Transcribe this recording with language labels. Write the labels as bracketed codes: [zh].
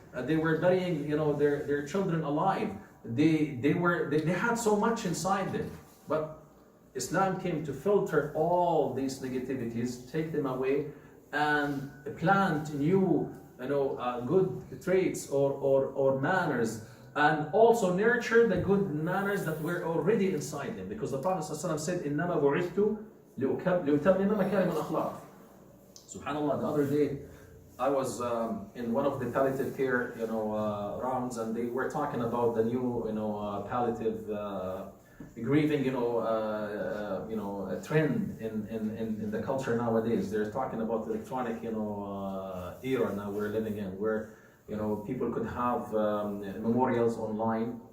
[en] They were burying, their children alive. They had so much inside them. But Islam came to filter all these negativities, take them away, and plant new, good traits or manners, and also nurture the good manners that were already inside them. Because the Prophet ﷺ said, [ar] إِنَّمَا بُعِثْتُ لِأُتَمِّمَ مَكَارِمَ الْأَخْلَاقِ. [en] SubhanAllah, the other day, I was in one of the palliative care, rounds, and they were talking about the new, palliative grieving, a trend in the culture nowadays. They're talking about the electronic, era now we're living in, where, people could have memorials online.